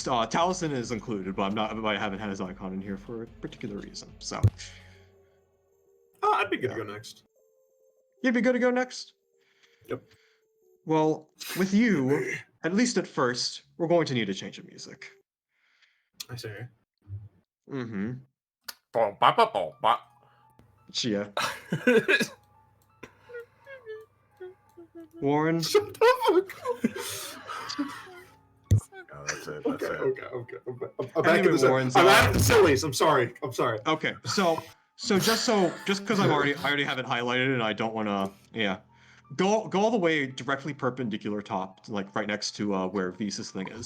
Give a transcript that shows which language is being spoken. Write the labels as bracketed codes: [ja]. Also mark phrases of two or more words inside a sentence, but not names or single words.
[en] Taliesin is included, but I haven't had his icon in here for a particular reason. So, I'd be good to go next. you'd be good to go next. Yep. Well, with you, at least at first, we're going to need a change of music. I see. Mm-hmm. Ba-ba-ba-ba-ba. Chia. Warren. Shut the Oh, that's it. fuck That's up. it. Okay. I'm back Anyway, at the Warren's I'm on. at the sillies. I'm sorry. Okay, so just because I already have it highlighted and I don't want to, yeah, go all the way directly perpendicular top, like right next to where Visa's thing is.